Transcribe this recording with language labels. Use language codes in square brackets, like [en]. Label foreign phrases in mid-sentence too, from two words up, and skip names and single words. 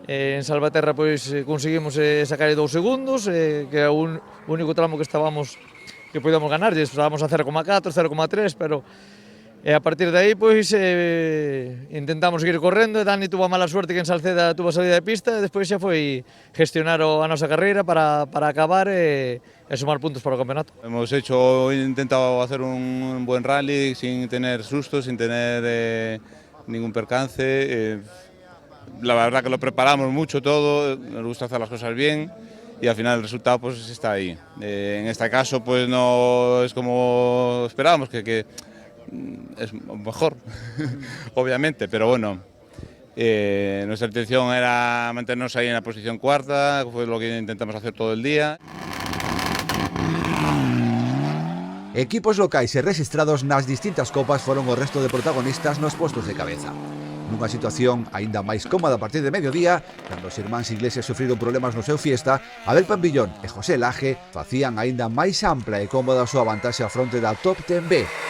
[gl] En Salvaterra pois conseguimos sacar 2 segundos, que é o único tramo que podíamos ganar, estábamos a 0,4, 0,3, pero a partir de aí pois intentamos seguir correndo, e Dani [es] tuvo a mala suerte que en Salceda tuvo a salida de pista, [gl] e despois xa foi gestionar a nosa carreira para acabar e sumar puntos para o campeonato. [es] Hemos intentado hacer un buen rally sin tener sustos, sin tener ningún percance. La verdad que lo preparamos mucho todo, nos gusta hacer las cosas bien y al final el resultado pues está ahí. En este caso pues no es como esperábamos, que es mejor, obviamente, pero bueno, nuestra intención era mantenernos ahí en la posición cuarta, fue lo que intentamos hacer todo el día. [gl] Equipos locais e rexistrados nas distintas copas foron o resto de protagonistas nos postos de cabeza. Nunha situación aínda máis cómoda a partir de mediodía, cando os irmáns Iglesias sufriron problemas no seu fiesta, Abel Pampillón e José Laje facían aínda máis ampla e cómoda a súa vantaxe a fronte da Top 10B.